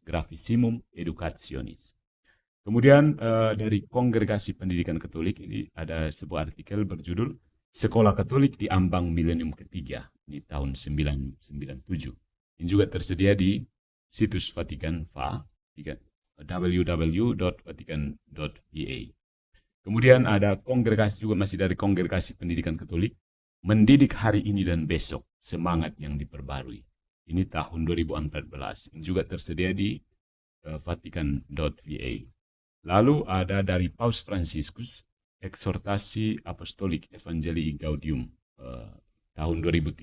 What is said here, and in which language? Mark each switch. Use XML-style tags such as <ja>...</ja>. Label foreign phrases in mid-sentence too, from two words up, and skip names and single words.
<id>Gravissimum Educationis. Kemudian dari Kongregasi Pendidikan Katolik, ini ada sebuah artikel berjudul Sekolah Katolik di Ambang Milenium Ketiga di tahun 1997. Ini juga tersedia di situs Vatikan Va, www.vatican.va. Kemudian ada kongregasi juga masih dari Kongregasi Pendidikan Katolik, mendidik hari ini dan besok, semangat yang diperbarui. Ini tahun 2014. Ini juga tersedia di vatican.va. Lalu ada dari Paus Fransiskus, Eksortasi Apostolik Evangelii Gaudium tahun 2013.</id>